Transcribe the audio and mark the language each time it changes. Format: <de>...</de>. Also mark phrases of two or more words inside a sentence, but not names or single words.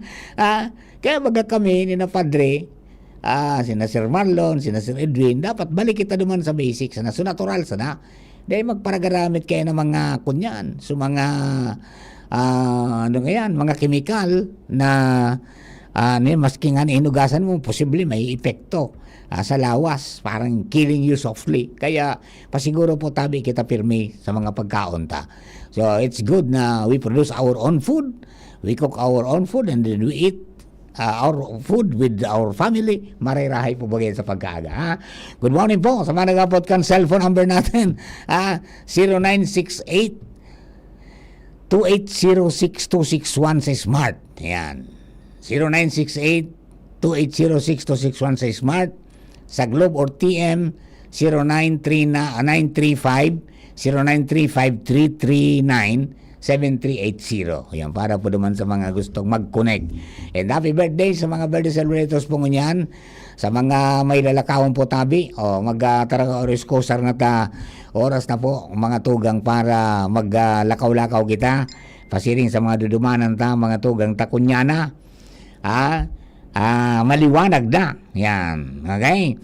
<bik>Kaya baga kami, ni na padre, sina Sir Marlon, sina Sir Edwin, dapat balik kita duman sa basics, na so natural sana, dahil magparagaramit kayo ng mga kunyan, so mga mga kemikal na maski nga inugasan mo, posible may epekto sa lawas, parang</bik> <en>killing you softly.</en> <bik>Kaya pasiguro po tabi kita pirmi sa mga pagkaon ta.</bik> <en>So it's good na we produce our own food, we cook our own food, and then we eat our food with our family.</en> <bik>Marirahay po bagay sa pagkaaga.</bik> <en>Good morning</en> <bik>po sa mga nagapot kan</bik> <en>cellphone number</en> <bik>natin, 0968 2806-261 sa Smart. Ayan. 0968-2806-261 sa Smart. Sa Globe or TM, 0935-339-7380.</bik> <tl>Ayan, para po naman sa mga gustong mag-connect.</tl> <en>And happy birthday</en> <bik>sa mga</bik> <en>birthday celebrators</en> <bik>po ngunyan. Sa mga may lalakawan po tabi, magtaraga oras ko sar na ta oras na po mga tugang para maglakaw-lakaw kita. Pasiring sa mga dudumanan ta, mga tugang takunyana.</bik> <tl>Maliwanag na. Yan. Okay?</tl>